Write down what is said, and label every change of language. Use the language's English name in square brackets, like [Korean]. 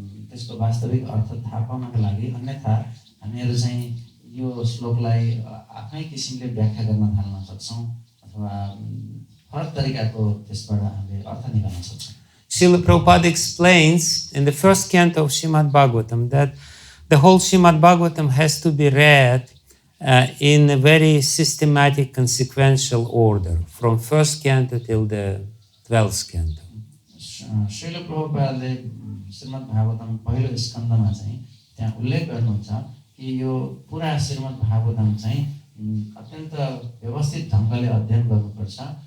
[Nepali] त्यसको वास्तविक अर्थ थाहा पाउनका लागि अन्यथा हामीहरु चाहिँ यो श्लोकलाई आफ्नै किसिमले व्याख्या गर्न थाल्न सक्छौं अथवा फरक तरिकाको त्यसबाट हामीले अर्थ निकाल्न सक्छौं. [English] Srila Prabhupada explains in the first canto of Srimad-Bhagavatam that the whole Srimad-Bhagavatam has to be read in a very systematic, consequential order, from first canto till the 12th canto. [Nepali] Srila Prabhupada Srimad-Bhagavatam पहिलो स्कन्धमा चाहिँ त्यहाँ उल्लेख गर्नुहुन्छ कि यो पुरा Srimad-Bhagavatam चाहिँ अत्यन्त व्यवस्थित ढंगले अध्ययन गर्नुपर्छ.